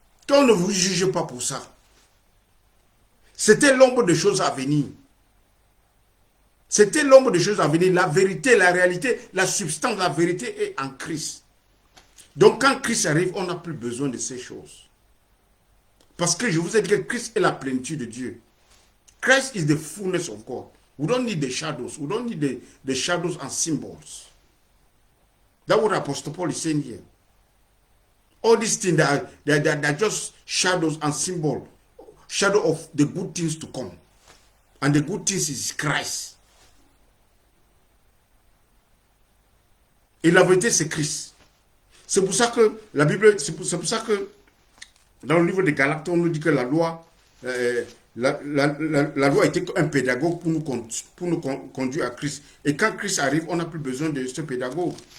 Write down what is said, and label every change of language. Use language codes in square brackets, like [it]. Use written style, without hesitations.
[fr] On ne vous juge pas pour ça. C'était l'ombre des choses à venir. C'était l'ombre des choses à venir. La vérité, la réalité, la substance, la vérité est en Christ. Donc quand Christ arrive, on n'a plus besoin de ces choses. Parce que je vous ai dit que Christ est la plénitude de Dieu. [en] Christ is the fullness of God. We don't need the shadows. We don't need the shadows and symbols. That's what Apostle Paul is saying here. All these things they're just shadows and symbols. Shadow of the good things to come. And the good things is Christ. [fr] Et la vérité, c'est Christ. C'est pour ça que la Bible, c'est pour ça que dans le livre de Galates, on nous dit que la loi, la loi était un pédagogue pour nous conduire à Christ. Et quand Christ arrive, on n'a plus besoin de ce pédagogue.